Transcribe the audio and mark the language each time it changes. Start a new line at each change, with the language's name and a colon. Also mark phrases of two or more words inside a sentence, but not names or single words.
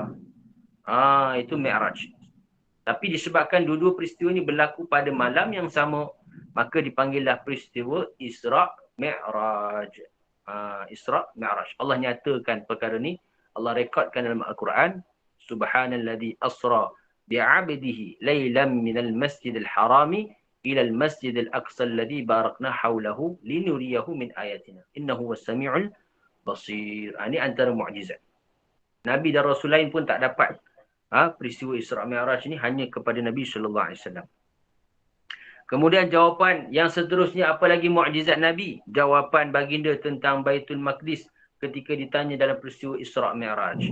Malay: Itu Mi'raj. Tapi disebabkan dua-dua peristiwa ini berlaku pada malam yang sama, maka dipanggillah peristiwa Isra' Mi'raj. Isra' Mi'raj. Allah nyatakan perkara ni. Allah rekodkan dalam Al-Quran.
Arabic: سبحان الذي أسرى بعبده ليلا من المسجد الحرام إلى المسجد الأقصى الذي باركنا حوله لنريه من آياتنا. إنه السميع البصير.
Malay: Ini antara mu'jizat. Nabi dan Rasul lain pun tak dapat peristiwa Isra' Mi'raj ini, hanya kepada Nabi SAW. Kemudian jawapan yang seterusnya, apa lagi mukjizat Nabi? Jawapan baginda tentang Baitul Maqdis ketika ditanya dalam peristiwa Isra' Mi'raj.